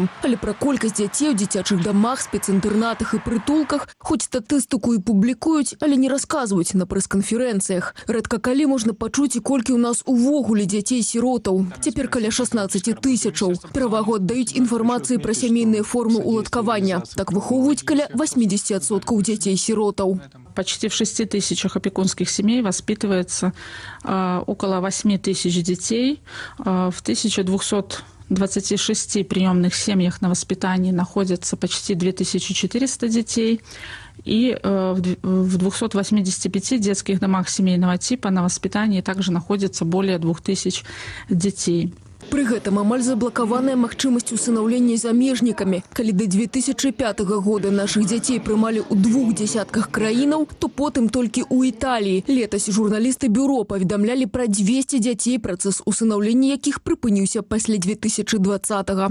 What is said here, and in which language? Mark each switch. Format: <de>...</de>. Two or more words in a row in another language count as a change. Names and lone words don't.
<be>Але пра колькасць дзяцей у дзіцячых дамах, спецінтэрнатах і прытулках хоць статыстыку і публікуюць, але не расказваюць на прэс-канферэнцыях. Рэдка калі можна пачуць, і колькі ў нас увогуле дзяцей-сіротаў. Цяпер каля 16 000. Перавагу аддаюць інфармацыі пра сямейныя формы уладкавання. Так выхоўваюць каля 80% дзяцей-сіротаў.</be> <ru>Почти в 6 000 опекунских семей воспитывается около 8 000 детей. В 1226 приемных семьях на воспитании находятся почти 2400 детей. И в 285 детских домах семейного типа на воспитании также находится более 2000 детей.</ru> <be>Пры гэтым амаль заблакаваная магчымасць усынаўлення замежнікамі. Калі да 2005 года нашых дзяцей прымалі ў 2 десятках краінаў, то потым толькі ў Італіі. Летась журналісты бюро паведамлялі пра 200 дзяцей, працэс усынаўлення якіх прыпыніўся пасля 2020-го.</be>